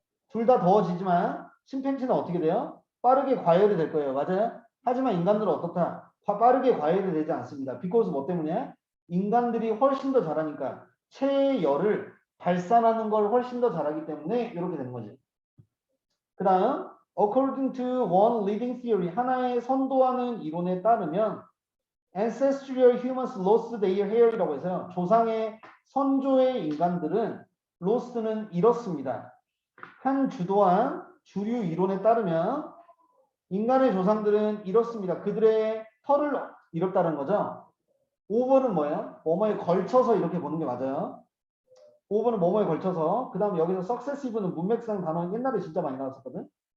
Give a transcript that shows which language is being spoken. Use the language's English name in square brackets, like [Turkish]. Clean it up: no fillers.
[Korean] 둘 다 더워지지만 침팬지는 어떻게 돼요? 빠르게 과열이 될 거예요. 맞아요? 하지만 인간들은 어떻다? 빠르게 과열이 되지 않습니다. because 뭐 때문에? 인간들이 훨씬 더 잘하니까 체의 열을 발산하는 걸 훨씬 더 잘하기 때문에 이렇게 되는 거지. 그 다음 [English] according to one leading theory [Korean] 하나의 선도하는 이론에 따르면 [English] ancestral humans lost their hair [Korean] 이라고 해서요. 조상의 선조의 인간들은 lost는 잃었습니다. 한 주도한 주류 이론에 따르면 인간의 조상들은 잃었습니다. 그들의 털을 잃었다는 거죠. 5번은 뭐예요? 뭐뭐에 걸쳐서 이렇게 보는 게 맞아요. 5번은 뭐뭐에 걸쳐서 그 다음 여기서 successive는 문맥상 단어는 옛날에 진짜 많이 나왔었거든.